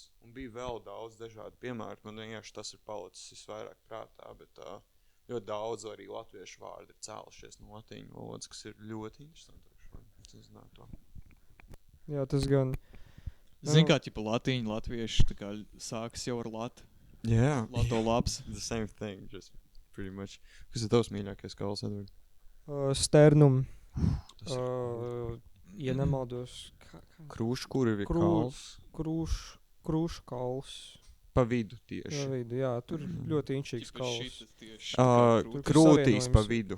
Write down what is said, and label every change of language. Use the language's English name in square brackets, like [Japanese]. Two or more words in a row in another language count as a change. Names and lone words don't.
[Latvian] Un bija vēl daudz dažādu piemēru. Man vienkārši tas ir palicis visvairāk prātā, bet ļoti daudz arī latviešu vārdi ir cēlušies no latīņu valodas, kas ir ļoti interesanti. Es zinātu to. Jā, tas gan... Zini, kā ķipa latīņu, latvieši tā kā sākas jau ar latu. Jā. Lato labs. [English] The same thing, just pretty much. [Latvian] Kas ir tavs mīļākais kauls, Edvard? Sternum. Ja nemaldos... Krūšu, kur ir kauls? Krūšu kauls. Pa vidu tieši. Pa vidu, jā. Tur ļoti inčīgs kauls. Krūtīs pa vidu.